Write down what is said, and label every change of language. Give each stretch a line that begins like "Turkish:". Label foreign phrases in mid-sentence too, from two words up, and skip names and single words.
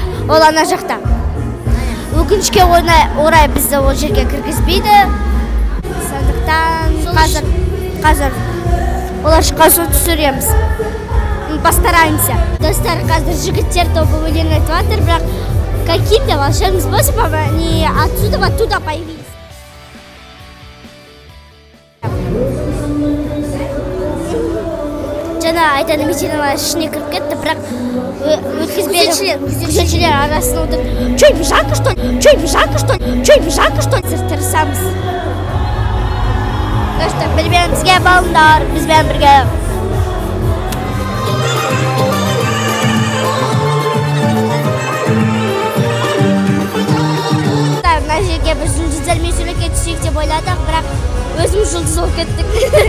Kazakh: Ол ана жақта. Өкінішке орай бізді ол жерге кіргізбейді. Сондықтан қазір олар шыққан соң түсіреміз. Постараемся. Достар, қазір жігіттер тобы өлең айтып жатыр, бірақ
Russian: каким-то волшебным способом они оттуда появились.
Kazakh: Жаңа Айдана Меденова ішіне кіріп кетті, бірақ өткізбеді. Күзетшілер арасында отырып, «Чой,
Russian: не жарко, что ли? Чой, не жарко, что ли? Чой, не жарко, что ли?»
Kazakh: Тырысамыз. Достар, бізбен болыңдар, бізбен бірге. Мына жерге біз жұлдыздармен суретке түсейік деп ойладық, бірақ өзіміз жұлдыз болып кеттік.